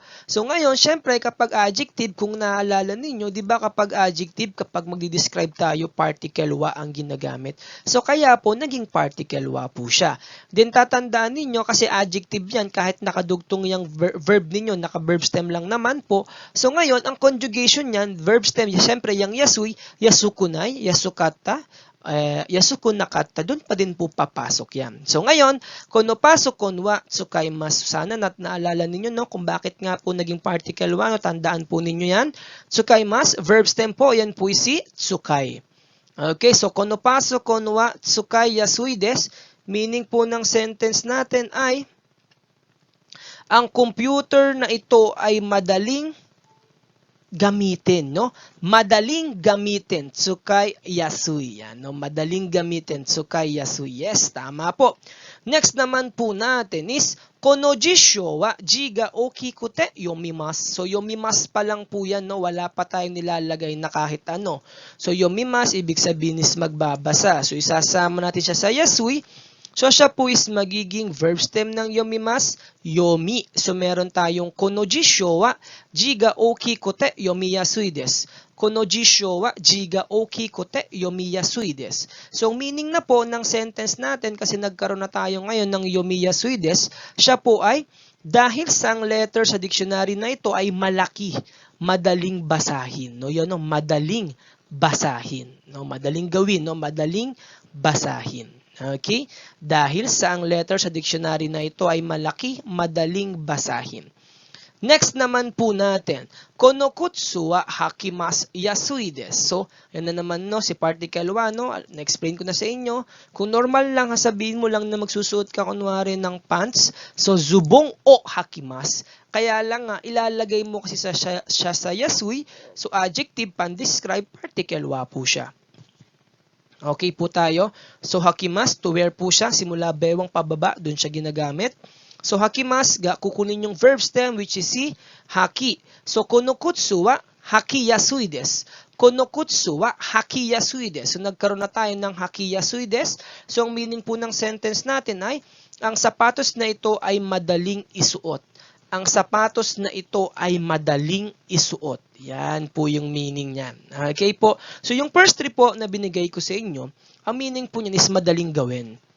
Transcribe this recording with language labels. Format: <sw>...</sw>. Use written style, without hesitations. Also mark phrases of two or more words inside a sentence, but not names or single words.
<tl>So ngayon, syempre kapag adjective, kung naalala ninyo, di ba kapag adjective, kapag magdi-describe tayo, particle wa ang ginagamit. So kaya po, naging particle wa po siya. Then tatandaan ninyo, kasi adjective yan, kahit nakadugtong yung verb ninyo, naka-</tl> <en>verb stem</en> <tl>lang naman po. So ngayon, ang conjugation yan,</tl> <en>verb stem,</en> <tl>syempre yung</tl> <ja>やすい、やすくない、やすかった、やすくなかった,</ja> <tl>dun pa din po papasok yan. So ngayon,</tl> <ja>このパソコンは使います.</ja> <tl>Sana naalala ninyo, no, kung bakit nga po naging particle wa, no, tandaan po ninyo yan. Tsukaimasu,</tl> <en>verb stem</en> <tl>po, yan po si tsukai. Okay, so</tl> <ja>このパソコンは使いやすいです,</ja> <tl>meaning po ng sentence natin ay ang computer na ito ay madaling gamitin, no? Madaling gamitin,</tl> <ja>使いやすい.</ja> <tl>Yan, no? Madaling gamitin,</tl> <ja>使いやすい.</ja> <tl>Yes, tama po. Next naman po natin is</tl> <ja>この辞書は字が大きくて読みます.</ja> <tl>So yomimasu pa lang po yan, no? Wala pa tayong nilalagay na kahit ano. So yomimasu ibig sabihin is magbabasa. So isasama natin siya sa yasui. So siya po is magiging</tl> <en>verb stem</en> <tl>ng yomimasu, yomi. So meron tayong</tl> <ja>この辞書は字が大きくて読みやすいです. この辞書は字が大きくて読みやすいです.</ja> <tl>So meaning na po ng sentence natin kasi nagkaroon na tayo ngayon ng</tl> <ja>読みやすいです,</ja> <tl>siya po ay dahil sa letter sa dictionary na ito ay malaki, madaling basahin, no? Yan, no? Madaling basahin, no? Madaling gawin, no? Madaling basahin. Okay? Dahil sa ang letter sa dictionary na ito ay malaki, madaling basahin. Next naman po natin,</tl> <ja>この靴は履きますやすいです.</ja> <tl>So, yan na naman, no, si particle 1, no, na-explain ko na sa inyo. Kung normal lang, sabihin mo lang na magsusuot ka kunwari ng pants, so</tl> <ja>ズボンを履きます.</ja> <tl>Kaya lang nga, ilalagay mo kasi siya sa yasui, so adjective, pan-describe, particle wa po siya. Okay po tayo. So, hakimasu,</tl> <en>to wear</en> <tl>po siya. Simula bewang pababa, dun siya ginagamit. So, hakimasu, kukunin yung</tl> <en>verb stem,</en> <tl>which is si haki.</tl> <ja>So, この靴は履きやすいです. この靴は履きやすいです.</ja> <tl>So, nagkaroon na tayo ng</tl> <ja>履きやすいです.</ja> <tl>So, ang meaning po ng sentence natin ay, ang sapatos na ito ay madaling isuot. Ang sapatos na ito ay madaling isuot. Yan po yung meaning niyan. Okay po. So, yung</tl> <en>first three</en> <tl>po na binigay ko sa inyo, ang meaning po niyan is madaling gawin.</tl>